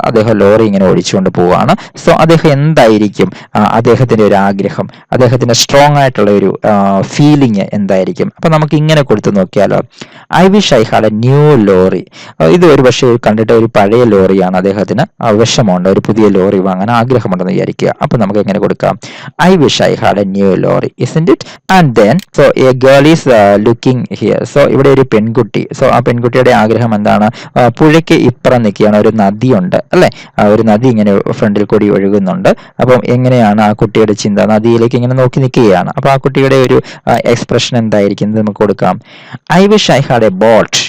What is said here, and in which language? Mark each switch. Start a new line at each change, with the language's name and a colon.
Malayalam: അദ്ദേഹം ലോറി ഇങ്ങനെ ഓടിച്ചുകൊണ്ട് പോവുകയാണ്. സോ അദ്ദേഹം എന്തായിരിക്കും അദ്ദേഹത്തിന്റെ ഒരു ആഗ്രഹം, അദ്ദേഹത്തിന്റെ സ്ട്രോങ് ആയിട്ടുള്ള ഒരു ഫീലിംഗ് എന്തായിരിക്കും? അപ്പൊ നമുക്ക് ഇങ്ങനെ കൊടുത്തു നോക്കിയാലോ.
English: I wish I had a new lorry.
Malayalam: ഇത് ഒരു പക്ഷേ കണ്ടിട്ട് ഒരു പഴയ ലോറിയാണ്, അദ്ദേഹത്തിന് വിഷമമുണ്ട്, ഒരു പുതിയ ലോറി വാങ്ങാൻ ആഗ്രഹമുണ്ടെന്ന് വിചാരിക്കുക. അപ്പൊ നമുക്ക് എങ്ങനെ കൊടുക്കാം?
English: I wish I had a new lorry, isn't it? And then so a girl is looking here.
Malayalam: So ഇവിടെ ഒരു പെൺകുട്ടി. സോ ആ പെൺകുട്ടിയുടെ ആഗ്രഹം എന്താണ്? പുഴയ്ക്ക് ഇപ്പുറം നിൽക്കുകയാണ്, ഒരു നദിയുണ്ട്, അല്ലെ, ഒരു നദി ഇങ്ങനെ ഫ്രണ്ടിൽ കൂടി ഒഴുകുന്നുണ്ട്. അപ്പം എങ്ങനെയാണ് ആ കുട്ടിയുടെ ചിന്ത? നദിയിലേക്ക് ഇങ്ങനെ നോക്കി നിൽക്കുകയാണ്. അപ്പൊ ആ കുട്ടിയുടെ ഒരു എക്സ്പ്രഷൻ എന്തായിരിക്കും? നമുക്ക് കൊടുക്കാം
English: I wish I had a boat.